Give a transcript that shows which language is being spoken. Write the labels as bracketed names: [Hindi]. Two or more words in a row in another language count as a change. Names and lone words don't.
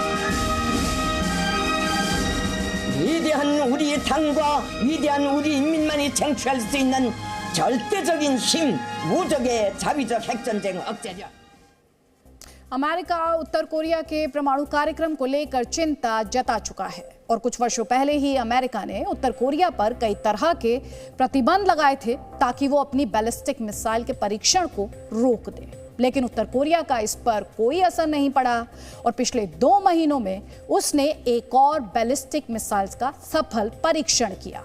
[Korean] 위대한 우리 당과 위대한 우리 인민만이 쟁취할 수 있는 절대적인 힘, 무적의 자위적 핵전쟁 억제죠. [Hindi] अमेरिका उत्तर कोरिया के परमाणु कार्यक्रम को लेकर चिंता जता चुका है और कुछ वर्षों पहले ही अमेरिका ने उत्तर कोरिया पर कई तरह के प्रतिबंध लगाए थे ताकि वो अपनी [English] ballistic missile [Hindi] के परीक्षण को रोक दे। लेकिन उत्तर कोरिया का इस पर कोई असर नहीं पड़ा और पिछले 2 महीनों में उसने एक और [English] ballistic missiles [Hindi] का सफल परीक्षण किया।